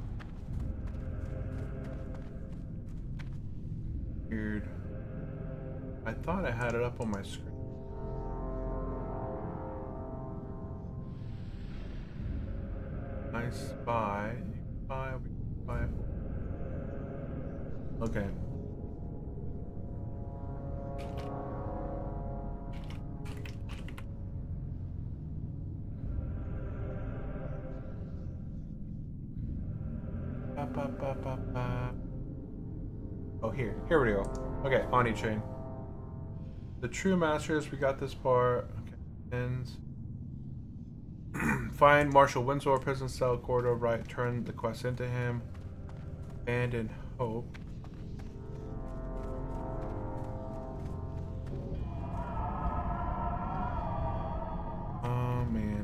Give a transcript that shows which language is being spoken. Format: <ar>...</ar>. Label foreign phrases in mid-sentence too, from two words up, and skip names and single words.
<en>Weird. I thought I had it up on my screen. I spy. Spy. Spy. Okay. Ba, ba, ba, ba, ba. Oh, here we go. Okay, Oni chain. The true masters, we got this part. Okay, ends. Find Marshal Windsor, prison cell, corridor right, turn the quest into him. Abandon hope. Oh man.</en>